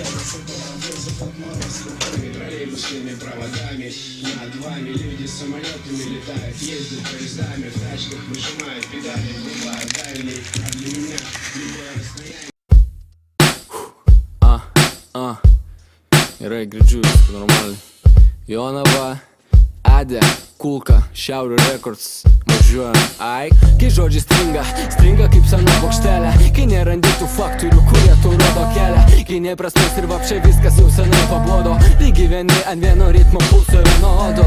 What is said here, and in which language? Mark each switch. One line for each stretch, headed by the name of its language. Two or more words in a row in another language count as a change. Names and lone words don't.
Russian: Под мороз руками, троллейбусными проводами. Над вами люди самолетами летают, ездят поездами, в тачках выжимают педали, бывают дальние, а для меня любое расстояние.
Lithuanian: Gerai, girdžiu viską normaliai. Jonava, Adė, Kulka, Šiaurė Records. Važiuojam, ai. Kai žodžiai stringa kaip sena bokštelė. Kai nerandi tų faktorių, kurie tau rodo kelią. Kai neprasmės ir vapšė viskas jau senai pabodo. Tai gyveni ant vieno ritmo pulso vienodo.